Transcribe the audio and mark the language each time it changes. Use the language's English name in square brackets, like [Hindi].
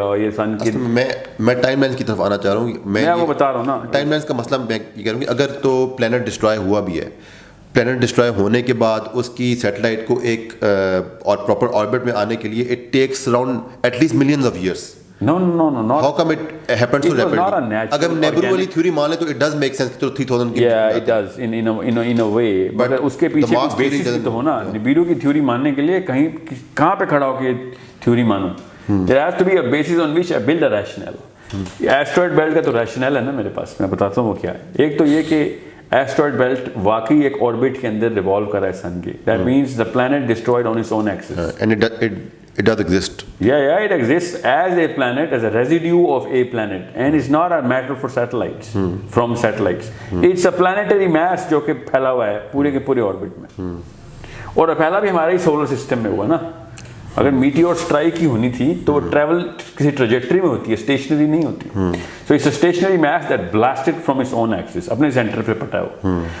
[Urdu] اور یہ سن کی میں ٹائم لائن کی طرف آنا چاہ رہا ہوں. میں وہ بتا رہا ہوں نا ٹائم لائن کا مسئلہ میں یہ کروں گی. اگر تو پلینٹ ڈسٹرائے ہوا بھی ہے, پلینٹ ڈسٹرائے ہونے کے بعد اس کی سیٹلائٹ کو ایک اور پراپر آربٹ میں آنے کے لیے [English] It takes around at least millions of years. No, how come it happens so rapidly? [Urdu] اگر نیبرو والی تھیوری مان لیں تو [English] it does make sense [Urdu] کہ 3000 کی. [English] Yeah, it does in a way, but [Urdu] اس کے پیچھے کوئی بیسس بھی تو ہونا. نبیرو کی تھیوری ماننے کے لیے کہاں پہ کھڑا ہو کے تھیوری مانو. [English] There has to be a basis on which I build a rationale. [Urdu] Asteroid belt کا تو ریشنل ہے نا میرے پاس, میں بتاتا ہوں وہ کیا ہے. ایک تو یہ کہ ایسٹرائڈ بیلٹ واقعی ایک آربٹ کے اندر ریوالو کر رہا ہے سن کے. [English] That means the planet destroyed on its own axis. And it does exist. Yeah, it exists as a planet, as a residue of a planet, and it's not a matter for satellites, from satellites. It's a planetary mass [Urdu] جو کہ پھیلا ہوا ہے پورے کے پورے orbit میں, اور پھیلا بھی ہمارے سولر سسٹم میں ہوا نا. اگر میٹیور اسٹرائک ہی ہونی تھی تو وہ ٹریول کسی ٹریجیکٹری میں ہوتی ہے, اسٹیشنری نہیں ہوتی. [English] so it's a stationary mass that blasted from its own axis, [Urdu] اپنے سینٹر پہ پھٹا ہوا.